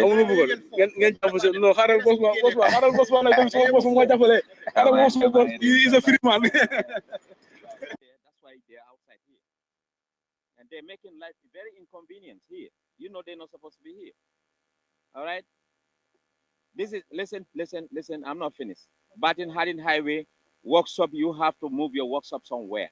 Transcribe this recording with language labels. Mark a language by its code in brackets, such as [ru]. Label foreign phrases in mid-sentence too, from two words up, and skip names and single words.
[wo] ngeen jàpp si non xaaral bos ba nag dem sama bos moo jàppale xaaral moo sama bos [en] is a free man that's why they are outside here and they're making life very inconvenient here they're not supposed to be here all right this is listen I'm not finished. Batin Hadin Highway workshop, you have to move your workshop somewhere.